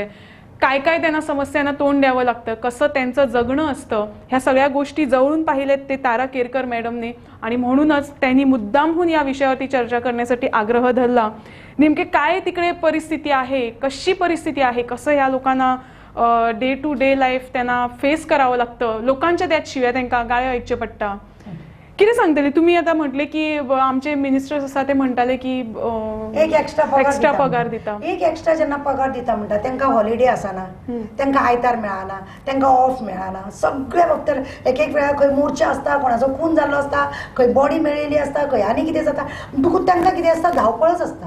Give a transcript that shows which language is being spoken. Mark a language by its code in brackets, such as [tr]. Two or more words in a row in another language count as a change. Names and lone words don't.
[mr] काय काय त्यांना समस्यांना तोंड द्यावं लागतं कसं त्यांचं जगणं असतं ह्या सगळ्या गोष्टी जवळून पाहिलेत ते तारा केरकर मॅडमने आणि म्हणूनच त्यांनी मुद्दामहून या विषयावरती चर्चा करण्यासाठी आग्रह धरला. नेमके काय तिकडे परिस्थिती आहे कशी परिस्थिती आहे कसं या लोकांना [en] day to day life [mr] त्यांना फेस करावं लागतं लोकांच्या त्यात शिवाय त्यांना [kok] गाळ्या ऐकचे पडटा. किती सांगतले तुम्ही आता म्हटले की आमचे मिनिस्टर्स आसा ते म्हणटाले की एक एक्स्ट्रा पगार दिता एक एक्स्ट्रा जेन्ना पगार दिता म्हणटा तांकां हॉलिडे आसना तांकां आयतार मेळना तांकां ऑफ मेळना सगळे फक्त एक वेळार खंय मोर्चा आसता कोणाचो खून जाल्लो आसता खंय बॉडी मेळिल्ली आसता खंय आनी कितें जाता म्हणटकूच तांकां कितें आसता धांवपळच आसता.